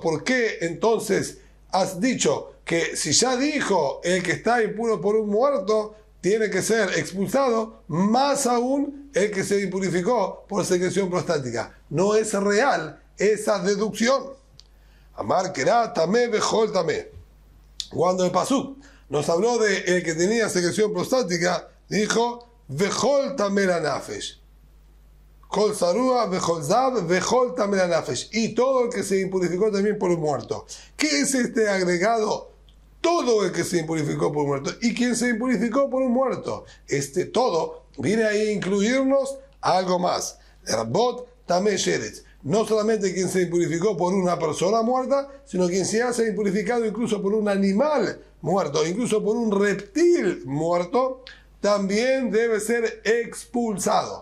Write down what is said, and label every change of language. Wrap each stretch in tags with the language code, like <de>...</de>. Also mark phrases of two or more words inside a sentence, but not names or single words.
<es>¿Por qué entonces has dicho que si ya dijo el que está impuro por un muerto, tiene que ser expulsado, más aún el que se impurificó por secreción prostática? No es real esa deducción.</es> <he>אמר קרא טמא בכל טמא.</he> <es>Cuando el Pasuk nos habló de el que tenía secreción prostática, dijo</es> <he>וכל טמא לנפש. כל צרוע, וכל זב, וכל טמא לנפש.</he> <es>Y todo el que se impurificó también por un muerto. ¿Qué es este agregado? Todo el que se impurificó por un muerto. ¿Y quién se impurificó por un muerto? Este todo viene ahí a incluirnos algo más.</es> <he>לרבות טמא שרץ.</he> <es>no solamente quien se impurificó por una persona muerta, sino quien se haya impurificado incluso por un animal muerto, incluso por un reptil muerto, también debe ser expulsado.</es>